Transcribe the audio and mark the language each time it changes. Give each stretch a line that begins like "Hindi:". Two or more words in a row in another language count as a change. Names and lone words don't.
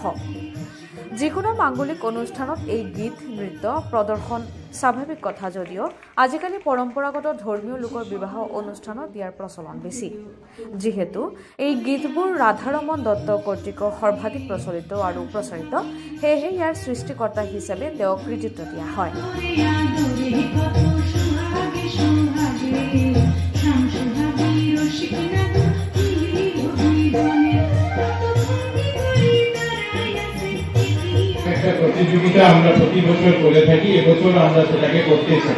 Assamese: যিকোনো মাংগলিক অনুষ্ঠানত এই গীত নৃত্য প্ৰদৰ্শন স্বাভাৱিক কথা যদিও আজিকালি পৰম্পৰাগত ধৰ্মীয় লোকৰ বিবাহ অনুষ্ঠানত ইয়াৰ প্ৰচলন বেছি। যিহেতু এই গীতবোৰ ৰাধাৰমন দত্ত কৰ্তৃক সৰ্বাধিক প্ৰচলিত আৰু প্ৰচাৰিত, সেয়েহে ইয়াৰ সৃষ্টিকৰ্তা হিচাপে তেওঁক কৃতিত্ব দিয়া হয়।
Bangla: একটা প্রতিযোগিতা আমরা প্রতি বছর করে থাকি, এবছর আমরা সেটাকে করতে চাই।